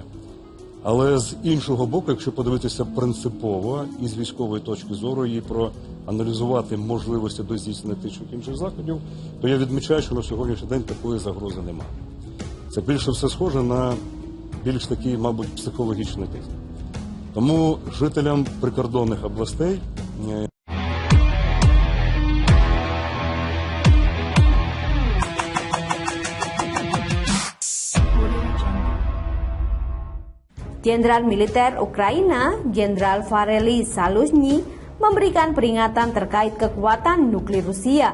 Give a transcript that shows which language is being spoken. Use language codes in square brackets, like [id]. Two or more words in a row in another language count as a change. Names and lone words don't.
[uk] Але з іншого боку, якщо подивитися принципово і з військової точки зору і проаналізувати можливості до здійснення тих чи інших заходів, то я відмічаю, що на сьогоднішній день такої загрози немає. Це більше все схоже на більш такий, мабуть, психологічний тиск. Тому жителям прикордонних областей [id] Jenderal Militer Ukraina, Jenderal Varely Zaluzhnyi, memberikan peringatan terkait kekuatan nuklir Rusia.